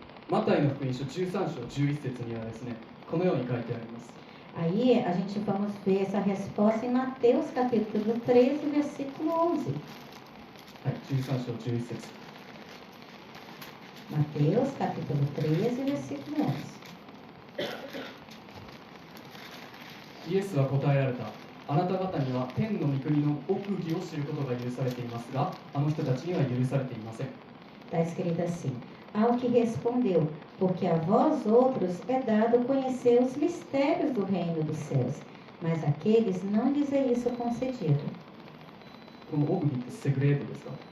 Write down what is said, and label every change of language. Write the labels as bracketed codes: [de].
[ja] マタイの福音書13章11節にはですね、このように書いてあります。 [pt] Aí a gente vamos ver essa resposta em Mateus capítulo 13, versículo 11. [ja] はい、13章11節。 [pt] Mateus capítulo 13, versículo 11. [ja] イエスは答えられた。あなた方には天の御国の奥義を知ることが許されていますが、あの人たちには許されていません。 [pt] Está escrito assim: Ao que respondeu, porque a vós outros é dado conhecer os mistérios do reino dos céus, mas àqueles não lhes é isso concedido. [ja] この奥義ってセグレートですか？